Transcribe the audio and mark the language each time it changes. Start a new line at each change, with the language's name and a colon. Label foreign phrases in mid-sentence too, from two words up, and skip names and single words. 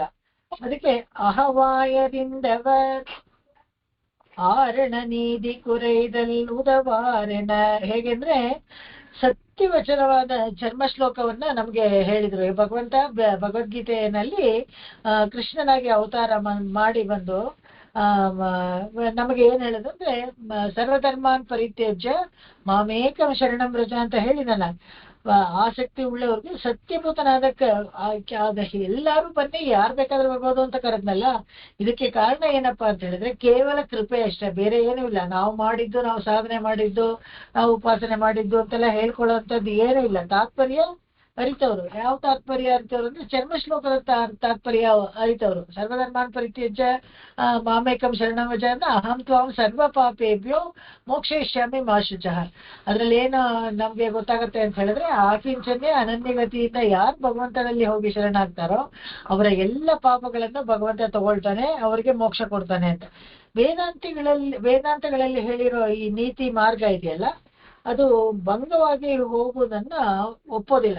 Kannada: ಅದಕ್ಕೆ ಅಹವಾಯದಿಂದವ ಆರಣ ನೀತಿ ಕುರೈದಲ್ ಉದವಾರಣ. ಹೇಗೆಂದ್ರೆ ಸತ್ಯವಚನವಾದ ಜನ್ಮ ಶ್ಲೋಕವನ್ನ ನಮ್ಗೆ ಹೇಳಿದ್ರು ಭಗವಂತ. ಭಗವದ್ಗೀತೆಯಲ್ಲಿ ಕೃಷ್ಣನಾಗಿ ಅವತಾರ ಮಾಡಿ ಬಂದು ನಮಗೆ ಏನ್ ಹೇಳಿದ್ರು ಅಂದ್ರೆ,
Sanskrit: ಸರ್ವಧರ್ಮಾನ್ ಪರಿತ್ಯಜ್ಯ ಮಾಮೇಕಂ ಶರಣಂ ವ್ರಜ
Kannada: ಅಂತ ಹೇಳಿದನ. ಆಸಕ್ತಿ ಉಳ್ಳವ್ರಿಗೆ ಸತ್ಯಭೂತನಾದ ಎಲ್ಲಾರು ಬನ್ನಿ, ಯಾರು ಬೇಕಾದ್ರೂ ಬರ್ಬೋದು ಅಂತ ಕರೆದ್ನಲ್ಲ. ಇದಕ್ಕೆ ಕಾರಣ ಏನಪ್ಪಾ ಅಂತ ಹೇಳಿದ್ರೆ ಕೇವಲ ಕೃಪೆ ಅಷ್ಟೇ, ಬೇರೆ ಏನೂ ಇಲ್ಲ. ನಾವು ಮಾಡಿದ್ದು, ನಾವು ಸಾಧನೆ ಮಾಡಿದ್ದು, ನಾವು ಉಪಾಸನೆ ಮಾಡಿದ್ದು ಅಂತೆಲ್ಲ ಹೇಳ್ಕೊಳ್ಳೋಂಥದ್ದು ಏನೂ ಇಲ್ಲ. ತಾತ್ಪರ್ಯ ಅರಿತವ್ರು. ಯಾವ ತಾತ್ಪರ್ಯ ಅರಿತವ್ರು ಅಂದ್ರೆ ಚರ್ಮ ಶ್ಲೋಕದ ತಾತ್ಪರ್ಯ ಅರಿತವ್ರು.
Sanskrit: ಸರ್ವಧರ್ಮಾನ್ ಪರಿತ್ಯಜ್ಯ ಮಾಮೇಕಂ ಶರಣಂ ವ್ರಜ ಅಂದ್ರೆ ಅಹಂ ತ್ವಾಂ ಸರ್ವ ಪಾಪೇಭ್ಯೋ ಮೋಕ್ಷಯಿಷ್ಯಾಮಿ ಮಾ ಶುಚಃ.
Kannada: ಅದ್ರಲ್ಲಿ ಏನು ನಮ್ಗೆ ಗೊತ್ತಾಗುತ್ತೆ ಅಂತ ಹೇಳಿದ್ರೆ, ಆಕಿಂಚನ್ಯ ಅನನ್ಯಗತಿಯಿಂದ ಯಾರು ಭಗವಂತನಲ್ಲಿ ಹೋಗಿ ಶರಣಾಗ್ತಾರೋ ಅವರ ಎಲ್ಲ ಪಾಪಗಳನ್ನು ಭಗವಂತ ತಗೊಳ್ತಾನೆ, ಅವರಿಗೆ ಮೋಕ್ಷ ಕೊಡ್ತಾನೆ ಅಂತ. ವೇದಾಂತಗಳಲ್ಲಿ ಹೇಳಿರೋ ಈ ನೀತಿ ಮಾರ್ಗ ಇದೆಯಲ್ಲ, ಅದು ಭಂಗವಾಗಿ ಹೋಗುವುದನ್ನ ಒಪ್ಪೋದಿಲ್ಲ.